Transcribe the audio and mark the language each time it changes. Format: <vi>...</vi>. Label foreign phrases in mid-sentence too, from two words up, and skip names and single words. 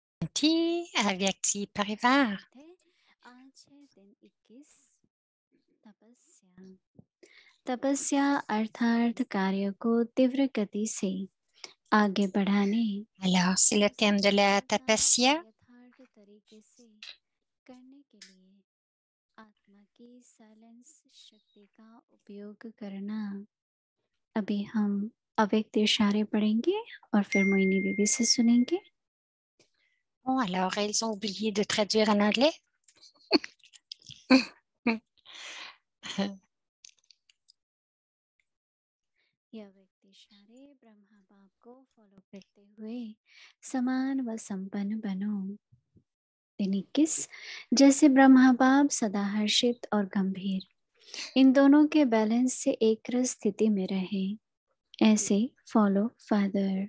<hi>शांति अव्यक्ति परिवार। आज है दिन 21 तपस्या। तपस्या अर्थात कार्य को तीव्र गति से आगे बढ़ाने</hi> <fr>Alors, c'est le thème de la tapasya.</fr> <hi>यथार्थ तरीके से करने के लिए आत्मा की साइलेंस शक्ति का उपयोग करना। अभी हम अव्यक्त इशारे पढ़ेंगे और फिर मोहिनी दीदी से सुनेंगे।</hi> <fr>Bon, alors, elles ont oublié de traduire en anglais.</fr> <hi>यह अव्यक्त इशारे ब्रह्मा बाप को फॉलो करते हुए समान व संपन्न बनो। दिन 21 जैसे ब्रह्मा बाप सदा हर्षित और गंभीर इन दोनों के बैलेंस से एक स्थिति में रहे, ऐसे</hi> <en>follow father.</en>